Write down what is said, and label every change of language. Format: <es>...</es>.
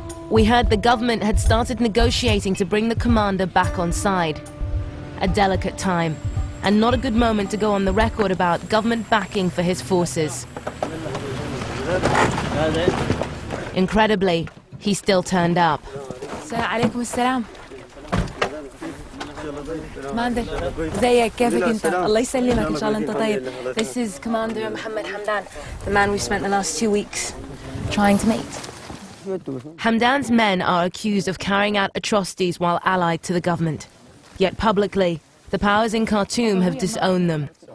<en>We heard the government had started negotiating to bring the commander back on side. A delicate time, and not a good moment to go on the record about government backing for his forces. Incredibly, he still turned up.</en> <ar>عليكم السلام. Commander, زيك كيفك انت؟ الله يسلمك ان شاء الله انت طيب.</ar> <en>This is Commander Mohammed Hamdan, the man we spent the last 2 weeks trying to meet. Hamdan's men are accused of carrying out atrocities while allied to the government. Yet publicly, the powers in Khartoum have disowned them.</en>